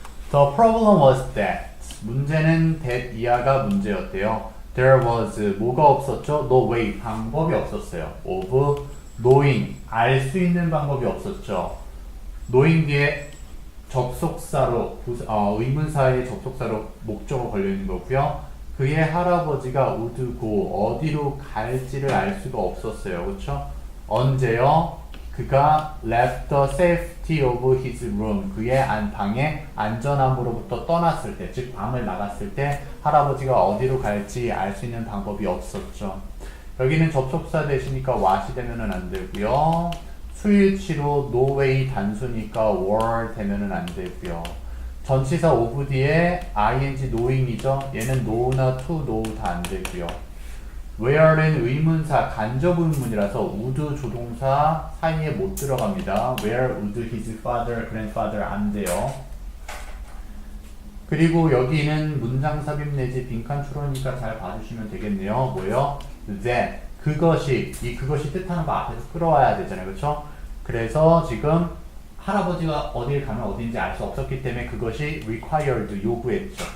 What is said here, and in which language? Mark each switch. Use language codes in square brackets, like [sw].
[en] The problem was that, [ko] 문제는 that 이하가 문제였대요. [en] There was, [ko] 뭐가 없었죠? [en] No way, [ko] 방법이 없었어요. [en] Of knowing, [ko] 알 수 있는 방법이 없었죠. knowing 뒤에 접속사로, 의문사의 접속사로 목적어 걸려있는 거고요. 그의 할아버지가 [en] would go, [ko] 어디로 갈지를 알 수가 없었어요. 그쵸? 언제요? 그가 [en] left the safety of his room, [ko] 그의 방의 안전함으로부터 떠났을 때, 즉 방을 나갔을 때 할아버지가 어디로 갈지 알 수 있는 방법이 없었죠. 여기는 접속사 되시니까 what이 되면은 안 되고요. 수일치로 no way 단수니까 were 되면은 안 되고요. 전치사 of 뒤에 ing knowing이죠. 얘는 know나 to know 다 안 되고요. where는 의문사 간접 의문이라서 would 조동사 사이에 못 들어갑니다. [en] Where would his father, grandfather [ko] 안 돼요. 그리고 여기는 문장 삽입 내지 빈칸 추론이니까 잘 봐주시면 되겠네요. 뭐예요? that 그것이 이 그것이 뜻하는 거 앞에서 끌어와야 되잖아요. 그렇죠? 그래서 지금 할아버지가 어딜 가면 어딘지 알 수 없었기 때문에 그것이 required 요구했죠.